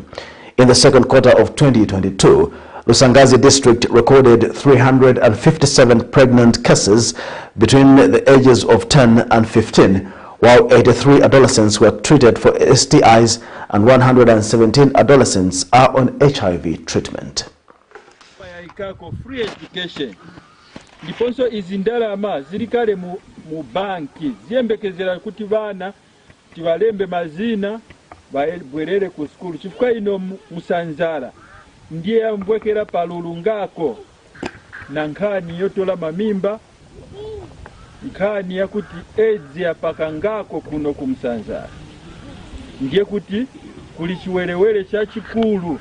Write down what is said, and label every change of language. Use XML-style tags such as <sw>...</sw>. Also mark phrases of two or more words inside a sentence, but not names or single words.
<en>In the second quarter of 2022, Lusangazi district recorded 357 pregnant cases between the ages of 10 and 15, while 83 adolescents were treated for STIs and 117 adolescents are on HIV treatment. Free education.</en> <tum>Ndiponso izindalama zirikale mu banki ziyembekezera kuti bana tibalembe mazina bwerere ku skulu chifukwa ino Musanzala ndiye yambwekera palulu ngako na nkhani yotola mamimba, nkhani yakuti AIDS yapaka ngako kuno ku Musanzala, ndiye kuti kuli chiwerewere cha chikulu.</tum>